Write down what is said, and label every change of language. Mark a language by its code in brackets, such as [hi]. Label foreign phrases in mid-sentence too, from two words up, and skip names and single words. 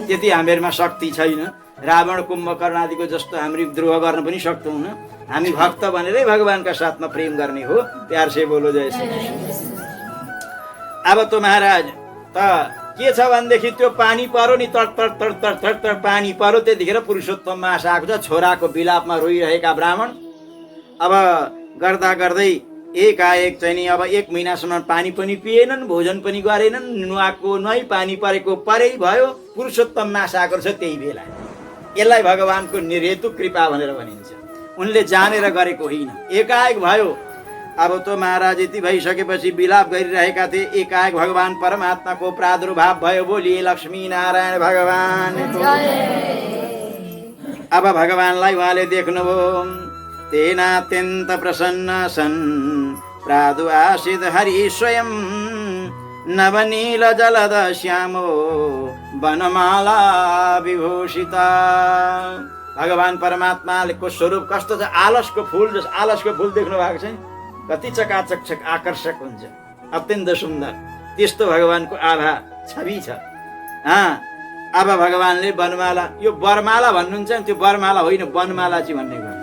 [ne] त्यति हामीहरूमा शक्ति छैन। रावण कुम्भकर्ण आदिको जस्तो हामी द्रोह गर्न पनि सक्दैनौँ। हामी भक्त भनेरै भगवानका साथमा प्रेम गर्ने हो। [hi] प्यार से बोलो जय श्री कृष्ण। [ne] अब त महाराज त के छ भनेदेखि त्यो पानी पर्यो नि, तड पानी पर्यो। त्यतिखेर पुरुषोत्तम मास आएको छ। छोराको विलापमा रोइरहेका ब्राह्मण अब गर्दा गर्दै एकाएक चाहिँ नि अब 1 महिनासम्म पानी पनि पिएनन्, भोजन पनि गरेनन्, नुहाएको नुहाई, पानी परेको परै भयो। पुरुषोत्तम मास आएको छ त्यही बेला। यसलाई भगवानको निर्हेतुक कृपा भनेर भनिन्छ। उनले जानेर गरेको होइन, एकाएक भयो। अब त महाराज यति भइसकेपछि विलाप गरिरहेका थिए। एकाएक भगवान परमात्माको प्रादुर्भाव भयो। बोलिए लक्ष्मी नारायण भगवानको। अब भगवानलाई उहाँले देख्नुभयो। [sa] तेनात्यन्त प्रसन्न सन् प्रादुआसित हरि स्वयं नवनील जलद श्यामो वनमाला विभूषिता। [ne] भगवान परमात्माको स्वरूप कस्तो छ? आलसको फूल जस्तो। आलसको फूल देख्नु भएको छ? कति चकाचक आकर्षक हुन्छ, अत्यन्त सुन्दर। त्यस्तो भगवानको आभा छवि छ। अब भगवानले वनमाला, यो वरमाला भन्नुहुन्छ नि, त्यो वरमाला होइन, वनमाला चाहिँ भन्ने गर्छ।